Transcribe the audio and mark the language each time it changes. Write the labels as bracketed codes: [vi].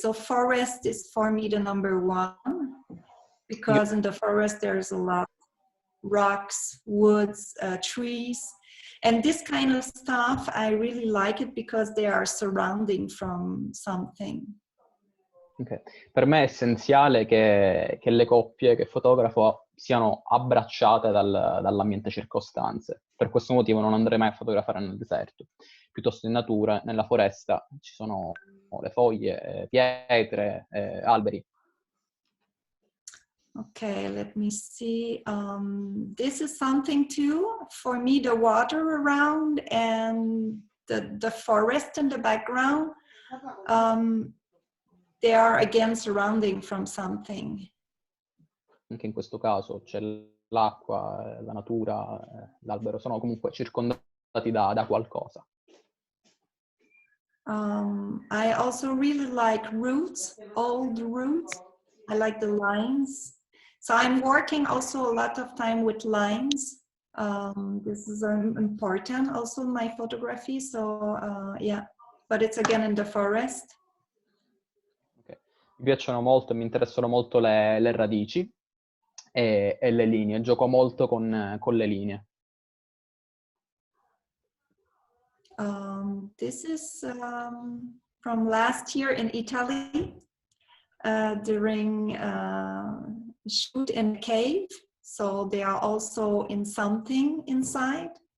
[en] So forest is for me the number one, because in the forest there's a lot of rocks, woods, trees. And this kind of stuff, I really like it because they are surrounding from something. Okay. [it] Per me è essenziale che le coppie che fotografo siano abbracciate dall'ambiente circostante. Per questo motivo non andrei mai a fotografare nel deserto. Piuttosto in natura, nella foresta, ci sono le foglie, pietre, alberi. [en] Okay, let me see. This is something too. For me, the water around and the forest in the background, they are again surrounding from something. [it] Anche in questo caso c'è l'acqua, la natura, l'albero, sono comunque circondati da qualcosa. [en] I also really like roots, old roots. I like the lines. So I'm working also a lot of time with lines. This is important also in my photography. So yeah, but it's again in the forest. Okay. [it] Mi piacciono molto, mi interessano molto le radici e le linee. Gioco molto con le linee. [en] This is from last year in Italy during shoot in a cave. So they are also in something inside.